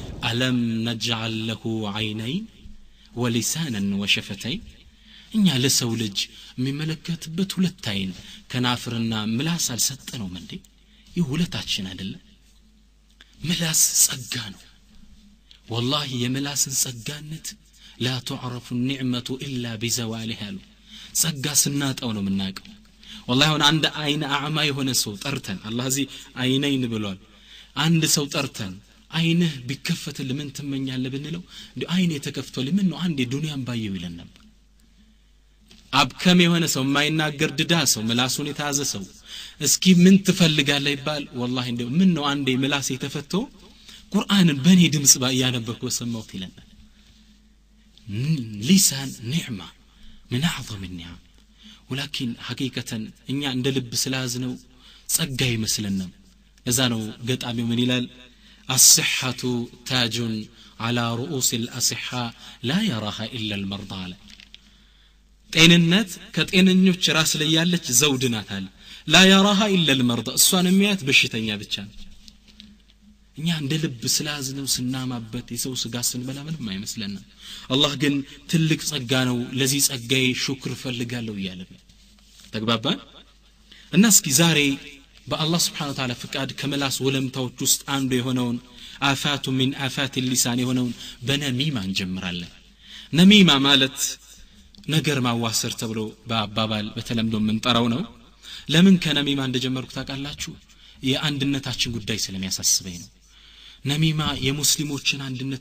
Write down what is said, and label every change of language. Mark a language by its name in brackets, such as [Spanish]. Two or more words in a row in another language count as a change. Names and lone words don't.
[Arabic] ألم نجعل له عينين ولسانا وشفتين [Amharic] እኛ ለሰው ልጅ የሚመለከትበት ሁለት አይን ከናፍርና ምላስ አልሰጠነውም እንዴ ይህ ሁለታችን አይደለ ምላስ ጸጋ ነው والله የምላስን ጸጋነት [Arabic] لا تعرف النعمة إلا [Amharic] بزوالها ጸጋ ስናጣው ነው የምናውቀው والله አሁን አንድ አይን አዕማ የሆነ ሰው ጠርተን አላህ እዚህ አይነይን ብሏል አንድ ሰው ጠርተን አይንህ ቢከፈትል ምን ትመኛለህ ብንለው እንዴ አይኔ ተከፍቷል ምን ነው አንዴ ዱንያን ባየው ይለን ነበር አብከም የሆነ ሰው የማይናገር ድዳ ሰው ምላሱን የተያዘ ሰው እስኪ ምን ትፈልጋለህ ይባል والله እንደው ምን ነው አንዴ ምላስ የተፈቶ ቁርአንን በኔ ድምጽ ያነበብኩ ሰማሁት ይለናል [Arabic] لسان نعمة من اعظم النعم ولكن حقيقة [Amharic] እኛ እንደ ልብ ስላዝነው ጸጋ ይመስለናል ለዛ ነው ገጣሚው ምን ይላል [Arabic] الصحة تاج على رؤوس الأصحاء لا يراها إلا المرضى [Amharic] ጤንነት ከጤነኞች ራስ ላይ ያለች ዘውድ ናት አለ [Arabic] لا يراها إلا المرضى [Amharic] እሷን የሚያት በሽተኛ ብቻ ነው እኛ እንደ ልብ ስላዝነው ስናማበት የሰው ስጋ ስንበላ ምንም አይመስለንም አላህ ግን ትልቅ ጸጋ ነው ለዚህ ጸጋዬ ሹክር ፈልጋለሁ ይላል ተግባባን እና እስኪ ዛሬ በአላህ [Arabic] سبحانه وتعالى [Amharic] ፍቃድ ከመላስ ወለምታዎች ውስጥ አንዱ የሆነውን አፋቱ [Arabic] من آفات اللسان [Amharic] የሆነውን በነሚማ እንጀምራለን ነሚማ ማለት ነገር ማዋሰር ተብሎ በአባባል በተለምዶ የምንጠራው ነው ለምን ከነሚማ እንደጀመርኩ ታውቃላችሁ የአንድነታችን ጉዳይ ስለሚያሳስበኝ ነው ነሚማ የሙስሊሞችን አንድነት